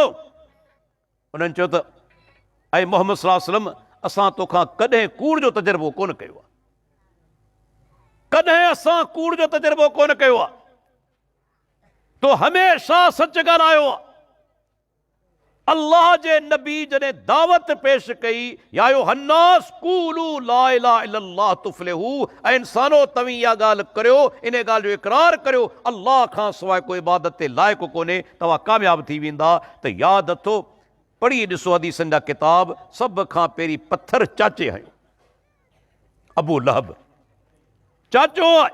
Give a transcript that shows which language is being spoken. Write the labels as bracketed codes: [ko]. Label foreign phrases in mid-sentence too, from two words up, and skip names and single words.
[sd] उन्हनि चयो त ऐं मोहम्मद [ar] صلى الله عليه وسلم, [sd] असां तोखां कॾहिं कूड़ जो तजुर्बो कोन कयो आहे, कॾहिं असां कूड़ जो तजुर्बो कोन कयो आहे, तो हमेशा सच ॻाल्हायो आहे। अल्लाह जे नबी जॾहिं दावत पेश कई, [ar] يا أيها الناس قولوا لا إله إلا الله تفلحوا, [sd] ऐं इंसानो तव्हीं इहा ॻाल्हि करियो, इन ॻाल्हि जो इक़रार करियो, अल्लाह खां सवाइ कोई इबादत ते लाइक़ु कोन्हे, तव्हां कामयाब थी वेंदा। त यादि अथो, पढ़ी ॾिसो हदीसनि जा किताब, सभ खां पहिरीं पत्थर चाचे हयो, अबू लहब चाचो आहे।